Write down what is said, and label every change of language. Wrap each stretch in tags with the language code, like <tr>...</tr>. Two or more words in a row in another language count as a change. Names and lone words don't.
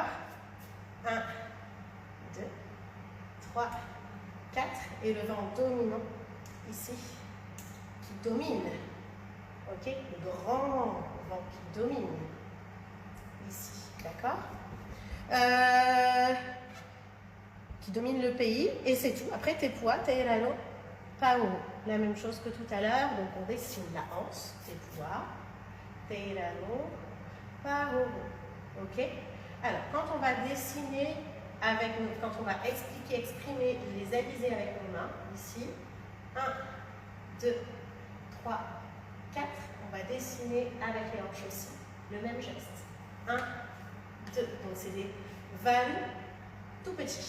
<fr>1, 2, 3, 4, et le vent dominant ici, qui domine, ok? Le grand vent qui domine, ici, d'accord? Qui domine le pays, et c'est tout. Après,</fr> <ty>te pua, te iralo, pao.</ty> <fr>La même chose que tout à l'heure, donc on dessine la anse,</fr> <ty>te pua, te iralo, pao.</ty> <fr>Ok? Alors, quand on va dessiner quand on va exprimer les alizés avec nos mains, ici, 1, 2, 3, 4, on va dessiner avec les hanches aussi, le même geste. 1, 2, donc c'est des valus tout petits.</fr>